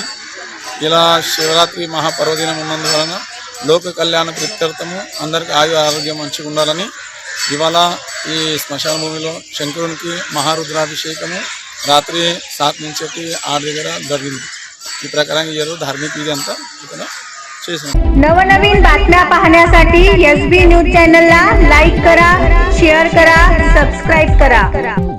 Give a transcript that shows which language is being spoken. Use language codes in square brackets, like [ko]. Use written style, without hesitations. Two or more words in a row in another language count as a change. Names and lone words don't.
[te] ఇలా శివరాత్రి మహాపర్వదినం ఉన్నందువలన లోక కళ్యాణ ప్రీత్యర్థము అందరికీ ఆరోగ్యం మంచిగా ఉండాలని ఇవాళ ఈ శ్మశాన భూమిలో శంకరునికి మహారుద్రాభిషేకము రాత్రి 7 నుంచి 8 దగ్గర జరిగింది। ఈ ప్రకారంగా ఈ రోజు [mr] धार्मिक विधी [te] అంతా ఇక్కడ చేసాం। [mr] नवनवीन बातम्या पाहण्यासाठी SB न्यूज चॅनलला लाईक करा, शेअर करा, सबस्क्राइब करा।